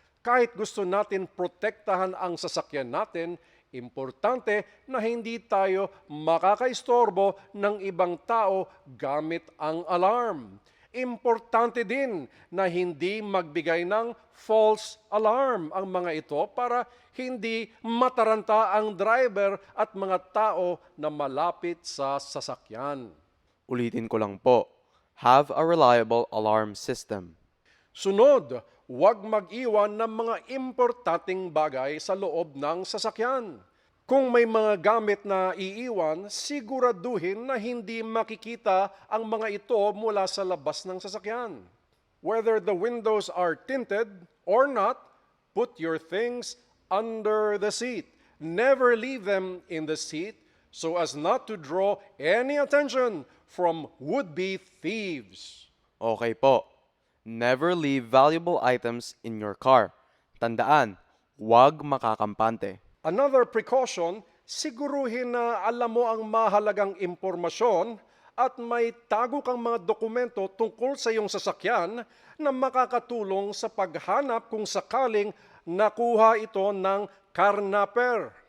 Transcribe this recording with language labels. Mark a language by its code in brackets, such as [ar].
[tl] Kahit gusto natin protektahan ang sasakyan natin, importante na hindi tayo makakaistorbo ng ibang tao gamit ang alarm. Importante din na hindi magbigay ng false alarm ang mga ito para hindi mataranta ang driver at mga tao na malapit sa sasakyan. Ulitin ko lang po. [en] Have a reliable alarm system. [tl] Sunod, huwag mag-iwan ng mga importanteng bagay sa loob ng sasakyan. Kung may mga gamit na iiwan, siguraduhin na hindi makikita ang mga ito mula sa labas ng sasakyan. [en] Whether the windows are tinted or not, put your things under the seat. Never leave them in the seat so as not to draw any attention from would-be thieves. [tl] Okay po. [en] Never leave valuable items in your car. [tl] Tandaan, huwag makakampante. [en] Another precaution, [tl] siguruhin na alam mo ang mahalagang impormasyon at may tago kang mga dokumento tungkol sa iyong sasakyan na makakatulong sa paghanap kung sakaling nakuha ito ng karnaper.